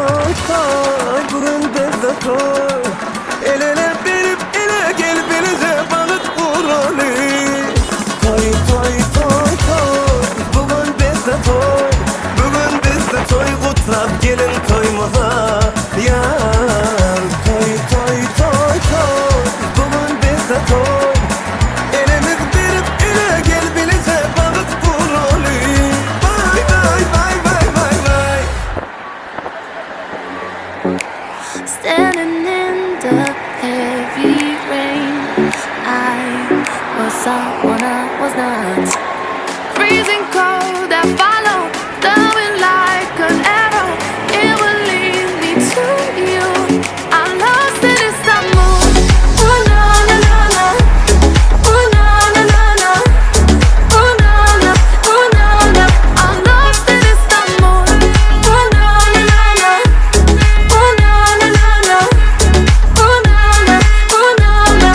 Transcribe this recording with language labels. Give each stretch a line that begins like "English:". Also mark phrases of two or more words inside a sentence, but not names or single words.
Turkish: toy toy bugün bizde toy el ele verip ele gel bize balık vurali toy toy toy toy bugün bizde toy kutlap gelin toymaza yar toy toy toy toy bugün bizde toy elimiz verip ele gel bize balık vurali bay bay bay bay bay bay.
English: Standing in the heavy rain, I was someone I was not. Freezing cold, I follow the wind like an arrow. It will lead me to you. I'm lost in Istanbul. Oh na na na na. Oh na na na na. Oh na na. Oh na na. I'm lost in Istanbul. Oh na na na na. Oh na na na na. Oh na na. Oh na na.